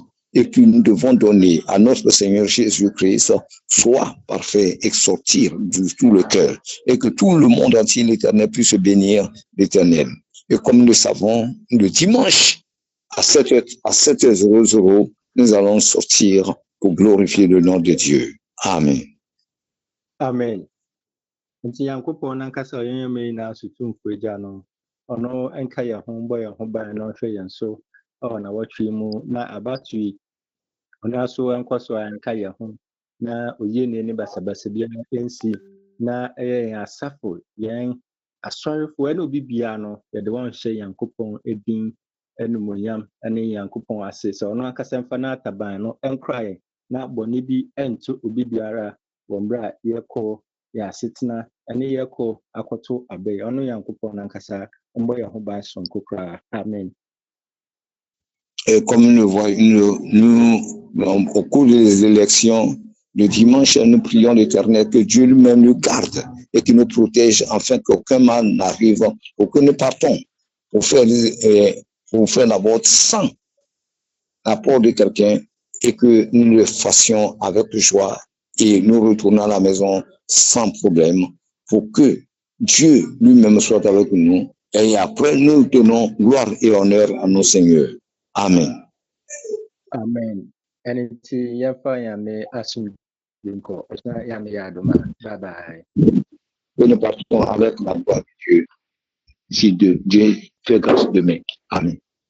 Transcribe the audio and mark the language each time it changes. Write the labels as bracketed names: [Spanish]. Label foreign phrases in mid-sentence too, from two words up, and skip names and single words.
[French] et que nous devons donner à notre Seigneur Jésus-Christ soit parfait et sortir de tout le cœur et que tout le monde entier, l'Éternel, puisse bénir l'Éternel. Et comme nous le savons, le dimanche à 7h00, nous allons sortir pour glorifier le nom de Dieu. Amen. Amen. [Akan] Nti Nyankopɔn nankasa ɔyɛ yɛn nyinaa so tumfo agya no ɔno nka yɛn ho bɔ yɛn ho ban na ɔhwɛ yɛn so na wɔtwe mu na abato yi ɔno nso nkɔ so a nka yɛn ho na oyie ne basabasa biara nsi na ɛyɛ yɛn asafo yɛn asɔrefoɔ ɛna obi biara no yɛde wɔn hyɛ Nyankopɔn edin enumonyam ɛne Nyankopɔn ase sɛ ɔno ankasa mfa na ataban no nkra yɛn na bɔne bi ɛnto obi biara wɔ mmerɛ a yɛkɔ yɛasetena ɛne yɛkɔ akɔto abɛn ɔno Nyankopɔn nankasa mbɔ yɛn ho ban sonko koraa. Amen. [French] Et comme nous le voyons, nous, au cours des élections, le dimanche, nous prions l'Éternel que Dieu lui-même nous garde et qu'il nous protège afin qu'aucun mal n'arrive, pour que nous partons pour faire la vote sans l'apport de quelqu'un et que nous le fassions avec joie et nous retournons à la maison sans problème pour que Dieu lui-même soit avec nous et après nous donnons gloire et honneur à nos seigneurs. Amen. Amen. And it's Yafa Yame Asum Binko. It's not Yame Yadoma. Bye bye. Nous partons avec la gloire de Dieu. Si Dieu fait grâce demain. Amen.